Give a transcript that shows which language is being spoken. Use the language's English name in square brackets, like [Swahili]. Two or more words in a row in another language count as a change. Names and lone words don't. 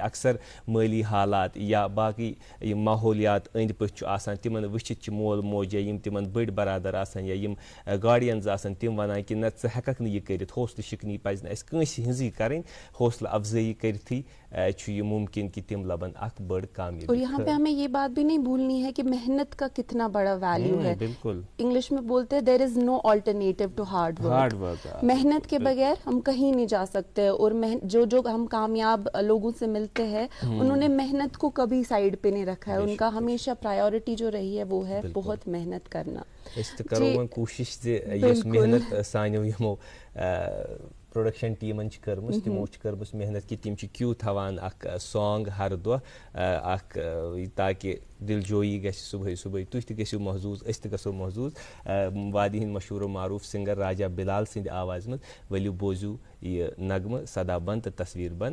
[Kashmiri] اکثر مٲلی حالات یا باقٕے یِم ماحولیات أنٛدۍ پٔکۍ چھُ آسان تِمن وٕچھِتھ چھِ مول موج یا یِم تِمن بٔڑۍ برادر آسان یا یِم گاڈینز آسان تِم ونان کہِ نہ ژٕ ہٮ۪ککھ نہٕ یہِ کٔرِتھ. حوصلہٕ شِکنی پزِ نہٕ اَسہِ کٲنٛسہِ ہٕنٛزٕے کرٕنۍ, حوصلہٕ افضٲیی کٔرتھٕے چھُ یہ ممکن کہ تم لبن اکھ بڑ کامیابی. [Urdu] اور یہاں پہ ہمیں یہ بات بھی نہیں بھولنی ہے کہ محنت کا کتنا بڑا ویلیو ہے. بالکل انگلش میں بولتے ہیں [English] there is no alternative to hard work. [Urdu] محنت کے بغیر ہم کہیں نہیں جا سکتے. اور جو ہم کامیاب لوگوں سے ملتے ہیں انہوں نے محنت کو کبھی سائڈ پہ نہیں رکھا ہے. ان کا ہمیشہ پرائیورٹی جو رہی ہے وہ ہے بہت محنت کرنا. [Kashmiri] کوشش یس محنت سانیو یمو پروڈکشن ٹیمن کٔرمٕژ تِمو چھِ کٔرمٕژ محنت کہِ تِم چھِ کیوٗ تھاوان اکھ سانگ ہر دۄہ اکھ تاکہِ دل جویی گژھِ صبحٲے صبحٲے تُہۍ تہِ گٔژھِو محظوٗظ أسۍ تہِ گژھو محظوٗظ. وادی ہٕنٛدۍ مشہوٗر و معروٗف سِنگر راجا بِلال سٕنٛدِ آوازِ منٛز ؤلِو بوٗزِو یہِ نغمہٕ سدا بند تہٕ تصویٖر بند.